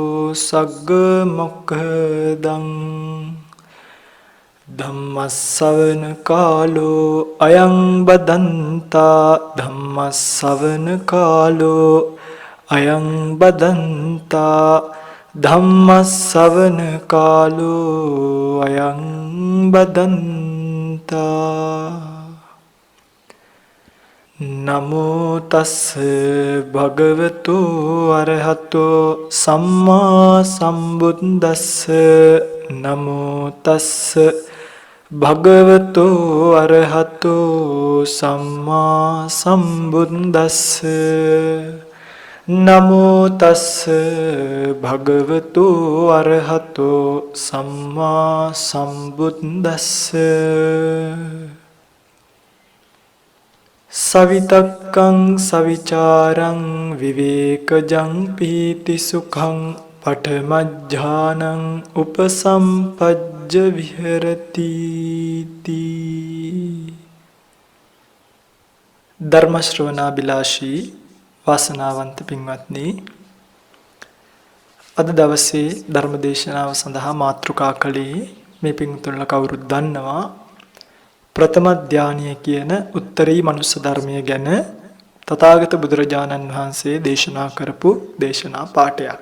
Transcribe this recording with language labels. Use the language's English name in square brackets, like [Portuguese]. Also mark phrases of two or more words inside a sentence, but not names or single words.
[Pali] सग्गमोक्खदं धम्मस्सवन कालो अयं बदन्ता धम्मस्सवन कालो अयं बदन्ता धम्मस्सवन कालो अयं बदन्ता नमो तस्स भगवतो अरहतो सम्मा सम्बुद्दस्स नमो तस्स भगवतो अरहतो सम्मा सम्बुद्दस्स नमो तस्स भगवतो अरहतो सम्मा सम्बुद्दस्स सवितक्कं सविचारं विवेकजं पीतिसुखं पठमज्ञानं उपसम्पज्य विहरति [Sinhala] ධර්මශ්‍රවණාබිලාෂී වාසනාවන්ත පින්වත්නි අද දවසේ ධර්මදේශනාව සඳහා මාතෘකා කළේ මේ පින්තුන්ලා කවුරුත් දන්නවා ප්‍රථම ධානය කියන උත්තරී මනුස්ස ධර්මය ගැන තථාගත බුදුරජාණන් වහන්සේ දේශනා කරපු දේශනා පාඨයක්.